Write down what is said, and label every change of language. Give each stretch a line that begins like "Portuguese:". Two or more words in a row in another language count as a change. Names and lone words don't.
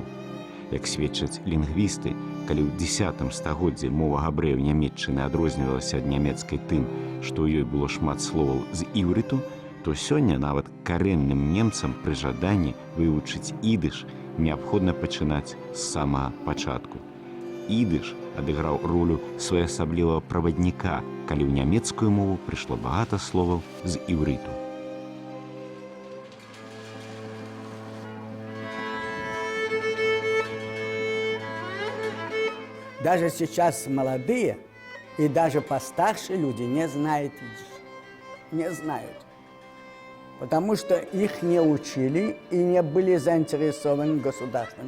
Belarusian: Як сведчаць лінгвісты, калі ў 10 стагоддзі мова габрэяў Нямецчыны адрознівалася ад нямецкай тым, што ў ёй было шмат словаў з іўрыту, то сёння нават карэнным немцам пры жаданні вывучыць ідыш неабходна пачынаць з самага пачатку. Ідыш адыграў ролю своеасаблівага правадніка, калі ў нямецкую мову прыйшло багата словаў з іўрыту.
Russian: Даже сейчас молодые и даже постарше люди не знают идиш. Не знают. Потому что их не учили и не были заинтересованы государством.